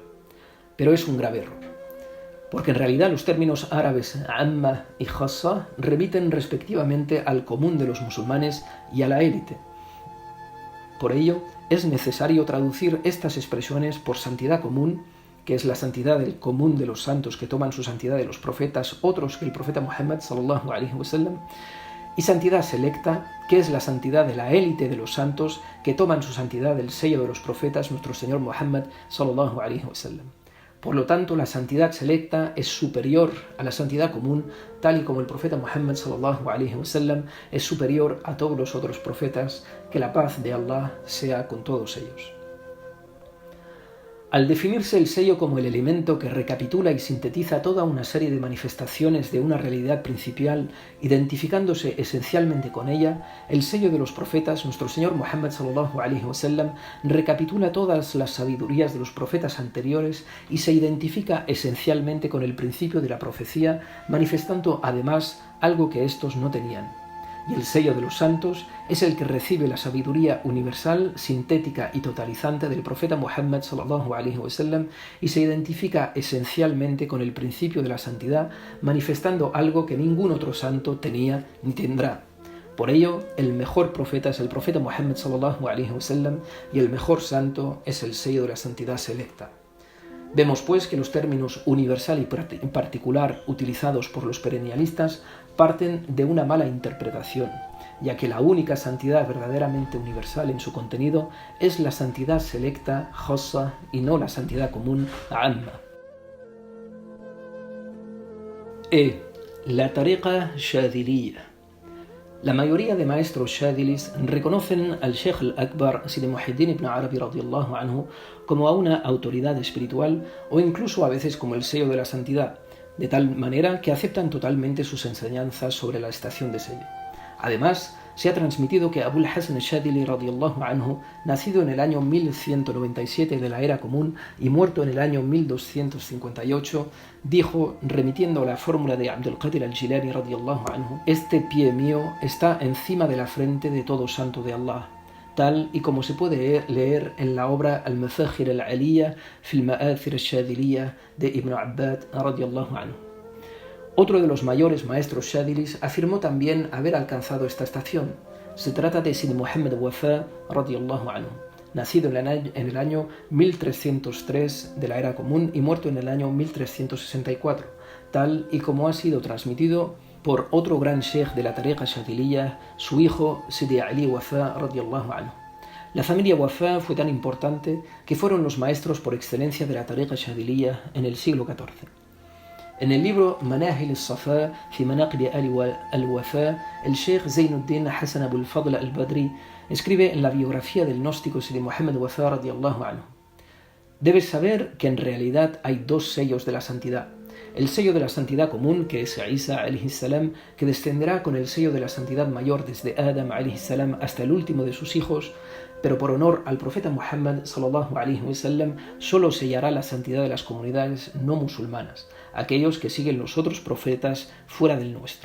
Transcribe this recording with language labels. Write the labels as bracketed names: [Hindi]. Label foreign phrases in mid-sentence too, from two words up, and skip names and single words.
[Spanish] Pero es un grave error, porque en realidad los términos árabes amma y khassa remiten respectivamente al común de los musulmanes y a la élite. Por ello, es necesario traducir estas expresiones por santidad común, que es la santidad del común de los santos que toman su santidad de los profetas, otros que el profeta Muhammad [Arabic] صلى الله عليه وسلم, [Spanish] y santidad selecta, que es la santidad de la élite de los santos que toman su santidad del sello de los profetas, nuestro Señor Muhammad [Arabic] صلى الله عليه وسلم. [Spanish] Por lo tanto, la santidad selecta es superior a la santidad común, tal y como el profeta Muhammad [Arabic] صلى الله عليه وسلم [Spanish] es superior a todos los otros profetas, que la paz de Allah sea con todos ellos. Al definirse el sello como el elemento que recapitula y sintetiza toda una serie de manifestaciones de una realidad principal, identificándose esencialmente con ella, el sello de los profetas, nuestro Señor Muhammad [Arabic] صلى الله عليه وسلم, [Spanish] recapitula todas las sabidurías de los profetas anteriores y se identifica esencialmente con el principio de la profecía, manifestando además algo que estos no tenían. Y el sello de los santos es el que recibe la sabiduría universal, sintética y totalizante del profeta Muhammad [Arabic] صلى الله عليه وسلم [Spanish] y se identifica esencialmente con el principio de la santidad, manifestando algo que ningún otro santo tenía ni tendrá. Por ello, el mejor profeta es el profeta Muhammad [Arabic] صلى الله عليه وسلم [Spanish] y el mejor santo es el sello de la santidad selecta. Vemos pues que los términos universal y particular utilizados por los perennialistas parten de una mala interpretación, ya que la única santidad verdaderamente universal en su contenido es la santidad selecta, khassa, y no la santidad común, amma. La tariqa shadiliya. La mayoría de maestros shadilis reconocen al Sheikh al-Akbar Sidi Muhyiddin ibn Arabi [Arabic] رضي الله عنه [Spanish] como a una autoridad espiritual o incluso a veces como el sello de la santidad, de tal manera que aceptan totalmente sus enseñanzas sobre la estación de sello. Además, se ha transmitido que Abul Hasan al-Shadili [Arabic] رضي الله عنه, [Spanish] nacido en el año 1197 de la era común y muerto en el año 1258, dijo, remitiendo a la fórmula de Abdul Qadir al-Jilani [Arabic] رضي الله عنه: [Spanish] este pie mío está encima de la frente de todo santo de Allah, tal y como se puede leer en la obra Al-Mafakhir al-Aliyya fi al-Ma'athir al-Shadiliyya de Ibn Abbad [Arabic] رضي الله عنه. [Spanish] Otro de los mayores maestros shadilis afirmó también haber alcanzado esta estación. Se trata de Sidi Muhammad Wafa [Arabic] رضي الله عنه, [Spanish] nacido en el año 1303 de la era común y muerto en el año 1364, tal y como ha sido transmitido por otro gran sheikh de la tariqa shadiliyya, su hijo Sidi Ali Wafa [Arabic] رضي الله عنه. [Spanish] La familia Wafa fue tan importante que fueron los maestros por excelencia de la tariqa shadiliyya en el siglo XIV. En el libro Manahil al-Safa fi Manaqib al-Wafa, el Sheikh Zainuddin Hassan Abul Fadl al-Badri escribe en la biografía del gnóstico Sidi Muhammad Wafa [Arabic] رضي الله عنه: [Spanish] debes saber que en realidad hay dos sellos de la santidad. El sello de la santidad común, que es Isa [Arabic] عليه السلام, [Spanish] que descenderá con el sello de la santidad mayor desde Adam [Arabic] عليه السلام [Spanish] hasta el último de sus hijos, pero por honor al profeta Muhammad [Arabic] صلى الله عليه وسلم [Spanish] solo sellará la santidad de las comunidades no musulmanas, aquellos que siguen los otros profetas fuera del nuestro.